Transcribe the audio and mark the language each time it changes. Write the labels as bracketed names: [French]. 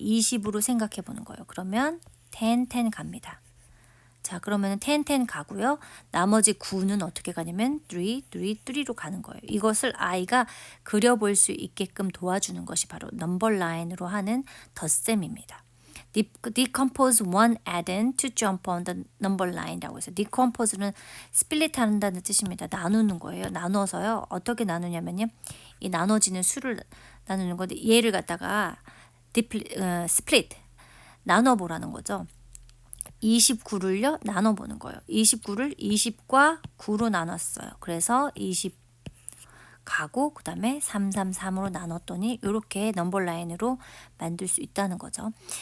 [Korean] 20으로 생각해 보는 거예요. 그러면 10, 10 갑니다. 자, 그러면 10, 10 가고요. 나머지 9는 어떻게 가냐면 3, 3, 3로 가는 거예요. 이것을 아이가 그려볼 수 있게끔 도와주는 것이 바로 넘버 라인으로 하는 덧셈입니다. [English] Decompose one addend to jump on the number line [Korean] 이라고 해서 [English] decompose는 split [Korean] 한다는 뜻입니다. 나누는 거예요. 나눠서요. 어떻게 나누냐면요. 이 나눠지는 수를 나누는 건데 얘를 갖다가 split 나눠보라는 거죠. 29를요 나눠보는 거예요. 29를 20과 9로 나눴어요. 그래서 20 가고 그 다음에 333으로 나눴더니 이렇게 넘버 라인으로 만들 수 있다는 거죠.